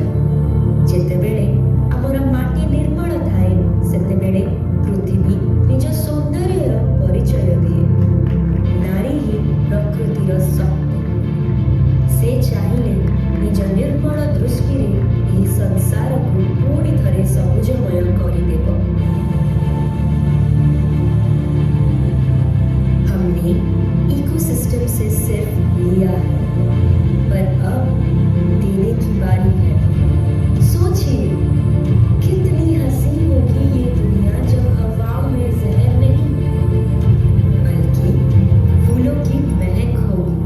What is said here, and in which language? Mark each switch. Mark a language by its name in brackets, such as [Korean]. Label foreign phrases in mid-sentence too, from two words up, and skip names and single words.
[Odia] ଯେତେବେଳେ ଆମର ମାଟି ନିର୍ମଳ ଥାଏ ସେତେବେଳେ ପୃଥିବୀ ନିଜ ସୌନ୍ଦର୍ଯ୍ୟର ପରିଚୟ ଦିଏ। ନାରୀ ହିଁ ପ୍ରକୃତିର ଶକ୍ତି। ସେ ଚାହିଁଲେ ନିଜ ନିର୍ମଳ ଦୃଷ୍ଟିରେ ଏହି ସଂସାରକୁ ପୁଣି ଥରେ ସବୁଜମୟ କରିଦେବ। [Hindi] हमने इकोसिस्टम से सिर्फ लिया है, पर अब देने की बारी है। सोचिए कितनी हंसी होगी ये दुनिया जब हवाओं में जहर नहीं बल्कि फूलों की महक होगी।